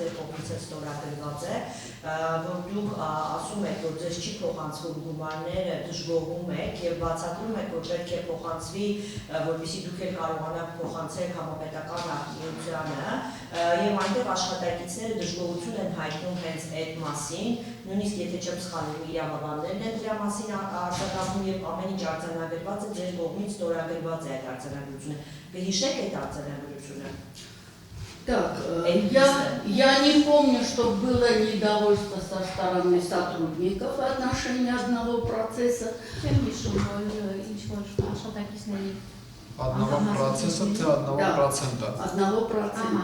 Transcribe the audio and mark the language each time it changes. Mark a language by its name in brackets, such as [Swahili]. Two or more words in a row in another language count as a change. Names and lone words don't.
[Armenian] ձեր կողմից ստորագրված է, որ դուք ասում եք, որ ձեզ չի փոխանցվում գումարները, դժգոհում եք եւ բացատրում եք, որ պետք է փոխանցվի, որպեսզի դուք էլ կարողանաք փոխանցել համապետական արտադրությանը եւ այնտեղ աշխատակիցները դժգոհություն են հայտնում հենց այդ մասին, նույնիսկ եթե չեմ սխալվում իրավաբաններն են դրա մասին արձանագրում եւ ամեն ինչ արձանագրված է ձեր կողմից ստորագրված է այդ արձանագրությունը։ Կհիշեք այդ արձանագրությունը։ [Russian] Так, я не помню, что было недовольство со стороны сотрудников в отношении одного процесса. Одного процесса, ты одного процента. Одного процента.